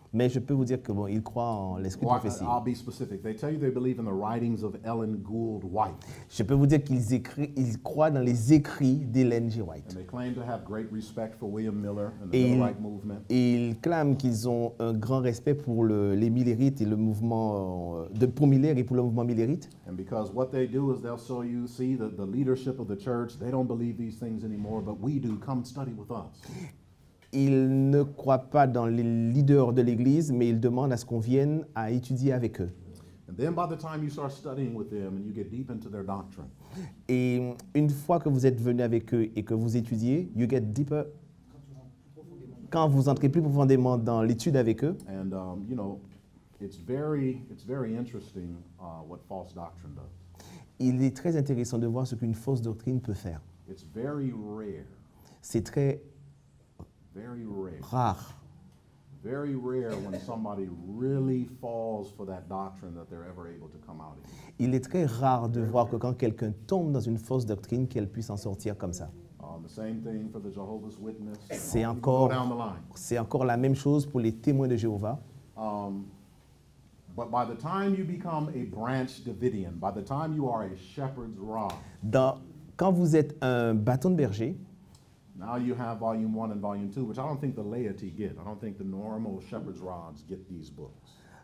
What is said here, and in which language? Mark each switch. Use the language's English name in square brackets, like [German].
[French] Mais je peux vous dire que bon, ils croient en l'esprit de [English] Or [French] prophétie. [English] I'll be specific. They tell you they believe in the writings of Ellen Gould White. [French] Je peux vous dire ils croient dans les écrits d'Ellen G. White. [English] And they claim to have great respect for William Miller and the [French] Et [English] Millerite movement. [French] ils clament qu'ils ont un grand respect pour les Millerites et le mouvement pour Miller et pour le mouvement Millerite. [English] And because what they do is they'll show you, see, the leadership of the church, they don't believe these things anymore, but we do. Come study with us. [French] Ils ne croient pas dans les leaders de l'Église, mais ils demandent à ce qu'on vienne à étudier avec eux. [English] And then by the time you start studying with them and you get deep into their doctrine, [French] Et une fois que vous êtes venu avec eux et que vous étudiez, [English] you get deeper. [French] Quand vous entrez plus profondément dans l'étude avec eux, [English] and you know, it's very interesting what false doctrine does. [French] il est très intéressant de voir ce qu'une fausse doctrine peut faire. [English] It's very rare, [French] C'est très rare. [English] very rare when somebody really falls for that doctrine that they're ever able to come out of it. [French] Il est très rare de voir que quand quelqu'un tombe dans une fausse doctrine, qu'elle puisse en sortir comme ça. [English] The same thing for the Jehovah's Witness. [French] C'est [English] You go [French] encore, [English] down the line. [French] c'est encore la même chose pour les témoins de Jéhovah. [English] But by the time you become a branch Davidian, by the time you are a shepherd's rod, [French] Quand vous êtes un bâton de berger, [English] now you have volume 1 and volume 2, which I don't think the laity get. I don't think the normal shepherd's rods get these books.